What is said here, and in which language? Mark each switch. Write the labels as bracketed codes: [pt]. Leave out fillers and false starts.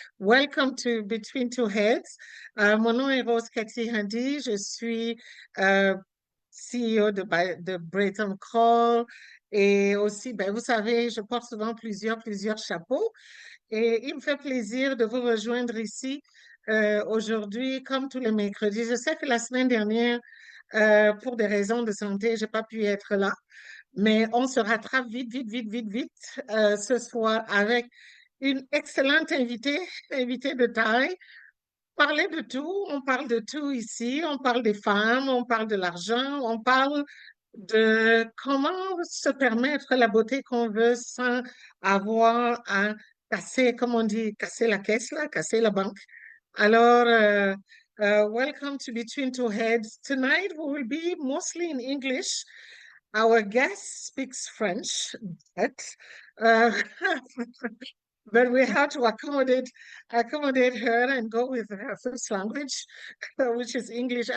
[en] Welcome to Between Two Heads. [fr] Mon nom est Rose Cathy Handy. Je suis CEO de Breton Call. Et aussi, ben, vous savez, je porte souvent plusieurs chapeaux. Et il me fait plaisir de vous rejoindre ici aujourd'hui, comme tous les mercredis. Je sais que la semaine dernière, pour des raisons de santé, j'ai pas pu être là. Mais on se rattrape vite ce soir avec une excellente invitée de taille. Parler de tout, on parle de tout ici, on parle des femmes, on parle de l'argent, on parle de comment se permettre la beauté qu'on veut sans avoir à casser, comme on dit, casser la caisse, là, casser la banque. [en] Alors, welcome to Between Two Heads. Tonight we will be mostly in English. Our guest speaks French, but uh, but we have to accommodate her and go with her first language, which is English.